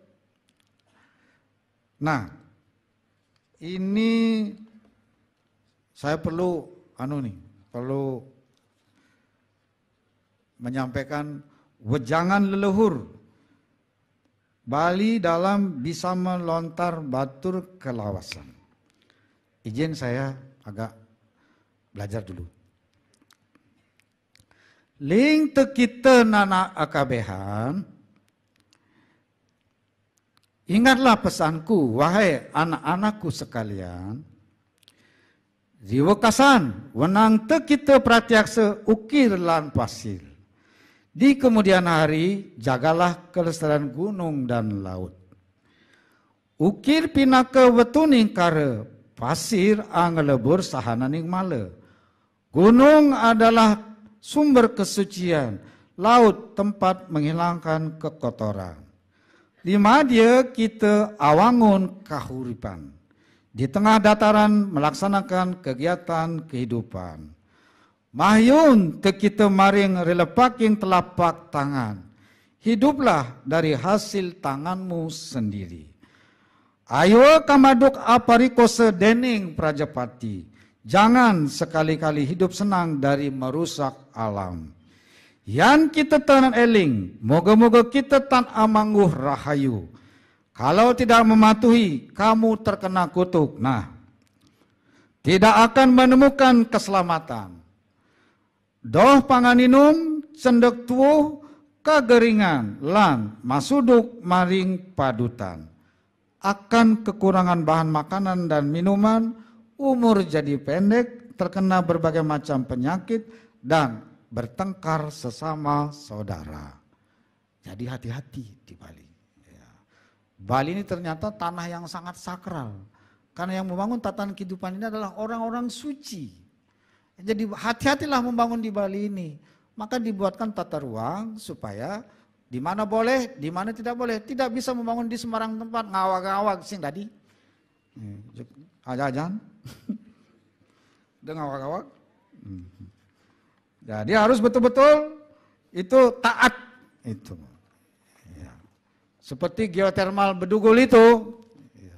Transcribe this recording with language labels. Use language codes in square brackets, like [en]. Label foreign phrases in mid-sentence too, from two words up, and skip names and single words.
[id] Nah, ini saya perlu perlu menyampaikan wejangan leluhur Bali dalam bisa melontar batur kelawasan. Izin saya agak belajar dulu. [kaw] Ling kita nana akabehan. [id] Ingatlah pesanku, wahai anak-anakku sekalian. [kaw] Jiwakasan, wenang te kita pratiaksa ukir lan pasir. [id] Di kemudian hari, jagalah kelestarian gunung dan laut. [kaw] Ukir pinaka wetuning kara, pasir angelebur sahananing male. [id] Gunung adalah sumber kesucian, laut tempat menghilangkan kekotoran. [kaw] Lima dia kita awangun kahuripan. [id] Di tengah dataran melaksanakan kegiatan kehidupan. [kaw] Mahyun te kita maring relepaking telapak tangan. [id] Hiduplah dari hasil tanganmu sendiri. [kaw] Ayo kamaduk apariko sedening Prajapati. [id] Jangan sekali-kali hidup senang dari merusak alam. [kaw] Yan kita tanan eling, moga-moga kita tan amangguh rahayu. [id] Kalau tidak mematuhi, kamu terkena kutuk. Nah, tidak akan menemukan keselamatan. [kaw] Doh panganinum cendek tuuh kageringan lan masuduk maring padutan. [id] Akan kekurangan bahan makanan dan minuman, umur jadi pendek, terkena berbagai macam penyakit, dan bertengkar sesama saudara. Jadi hati-hati di Bali. Ya. Bali ini ternyata tanah yang sangat sakral. Karena yang membangun tatanan kehidupan ini adalah orang-orang suci. Jadi hati-hatilah membangun di Bali ini. Maka dibuatkan tata ruang supaya di mana boleh, di mana tidak boleh. Tidak bisa membangun di sembarang tempat, [ban] ngawag-ngawag sing tadi. Aja-ajan. [id] Dengan ngawag-ngawag. Jadi harus betul-betul itu taat itu. Ya. Seperti geotermal Bedugul itu. Ya.